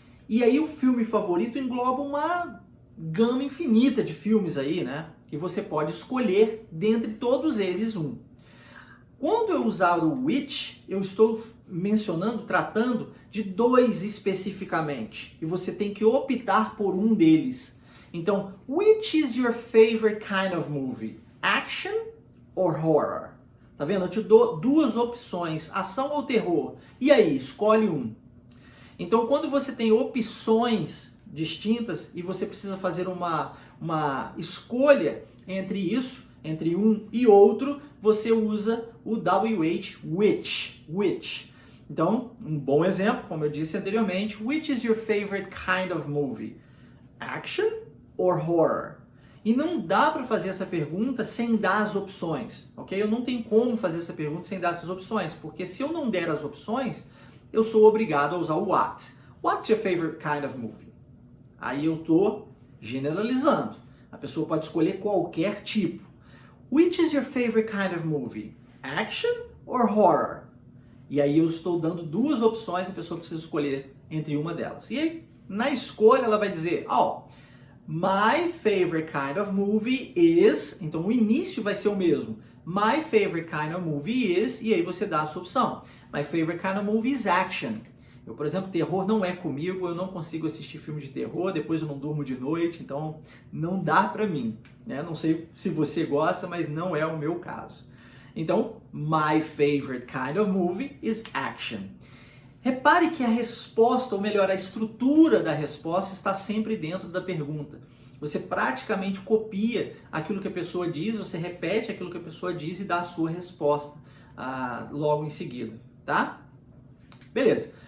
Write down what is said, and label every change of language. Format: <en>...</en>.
<pt>E aí o filme favorito engloba uma gama infinita de filmes aí, né? E você pode escolher dentre todos eles um. Quando eu usar o which, eu estou tratando de dois especificamente. E você tem que optar por um deles.</pt> <en>Então, which is your favorite kind of movie? Action or horror?</en> <pt>Tá vendo? Eu te dou duas opções, ação ou terror. E aí, escolhe um. Então, quando você tem opções distintas e você precisa fazer uma escolha entre isso, entre um e outro, você usa o WH, which. Então, um bom exemplo, como eu disse anteriormente,</pt> <en>which is your favorite kind of movie? Action or horror?</en> <pt>E não dá para fazer essa pergunta sem dar as opções, ok? Eu não tenho como fazer essa pergunta sem dar essas opções, porque se eu não der as opções, eu sou obrigado a usar o what.</pt> <en>What's your favorite kind of movie?</en> <pt>Aí eu estou generalizando. A pessoa pode escolher qualquer tipo.</pt> <en>Which is your favorite kind of movie? Action or horror?</en> <pt>E aí eu estou dando duas opções, a pessoa precisa escolher entre uma delas. E aí, na escolha, ela vai dizer,</pt> <en>my favorite kind of movie is...</en> <pt>Então o início vai ser o mesmo.</pt> <en>My favorite kind of movie is...</en> <pt>E aí você dá a sua opção.</pt> <en>My favorite kind of movie is action.</en> <pt>Eu, por exemplo, terror não é comigo, eu não consigo assistir filme de terror, depois eu não durmo de noite, então não dá pra mim. Né? Não sei se você gosta, mas não é o meu caso. Então,</pt> <en>my favorite kind of movie is action.</en> <pt>Repare que a resposta, ou melhor, a estrutura da resposta está sempre dentro da pergunta. Você praticamente copia aquilo que a pessoa diz, você repete aquilo que a pessoa diz e dá a sua resposta logo em seguida, tá? Beleza.</pt>